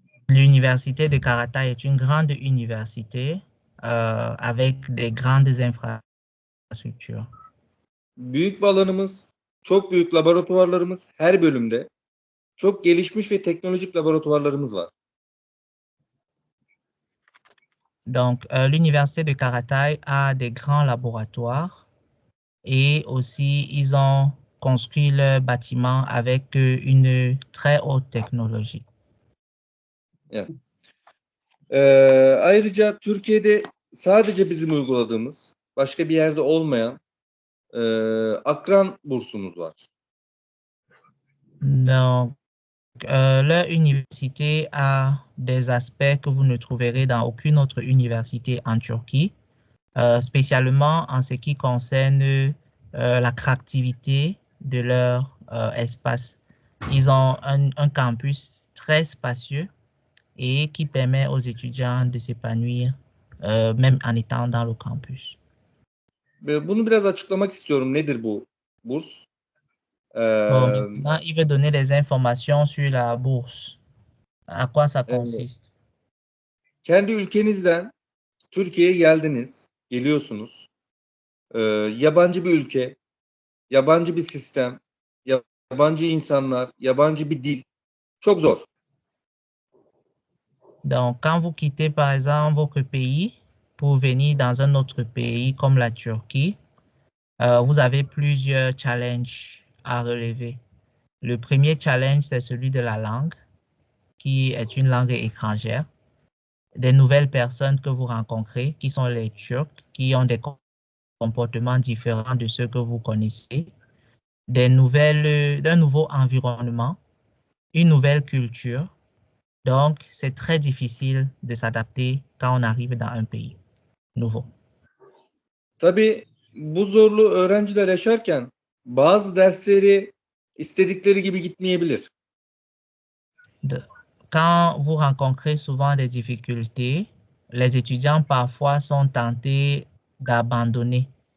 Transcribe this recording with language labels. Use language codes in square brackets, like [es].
[fr] L'université de Karatay est une grande université avec des grandes infrastructures. [tr] Büyük bir alanımız, çok büyük laboratuvarlarımız, her bölümde çok gelişmiş ve teknolojik laboratuvarlarımız var. [fr] Donc, l'université de Karatay a des grands laboratoires et aussi ils ont construit leur bâtiment avec une très haute technologie. [tr] Evet. Ayrıca Türkiye'de sadece bizim uyguladığımız, başka bir yerde olmayan akran bursumuz var. [fr] Donc, leur université a des aspects que vous ne trouverez dans aucune autre université en Turquie, spécialement en ce qui concerne l'attractivité de leur espace. Ils ont un campus très spacieux et qui permet aux étudiants de s'épanouir même en étant dans le campus. [tr] Bunu biraz açıklamak istiyorum. Nedir bu burs? [fr] Bon, maintenant, il veut donner des informations sur la bourse. À quoi ça [tr] Evet. [fr] consiste? [tr] Kendi ülkenizden Türkiye'ye geldiniz, geliyorsunuz. Yabancı bir ülke, yabancı bir sistem, yabancı insanlar, yabancı bir dil. Çok zor. [fr] Donc, quand vous quittez, par exemple, votre pays pour venir dans un autre pays comme la Turquie, vous avez plusieurs challenges à relever. Le premier challenge, c'est celui de la langue, qui est une langue étrangère. Des nouvelles personnes que vous rencontrez, qui sont les Turcs, qui ont des comportements différents de ceux que vous connaissez. D'un nouveau environnement, une nouvelle culture. Donc, c'est très difficile de s'adapter quand on arrive dans un pays nouveau. [tr] Tabii bu zorluğu öğrenciler yaşarken bazı dersleri istedikleri gibi gitmeyebilir. [fr] Quand vous rencontrez souvent des difficultés, les étudiants parfois sont tentés d'abandonner.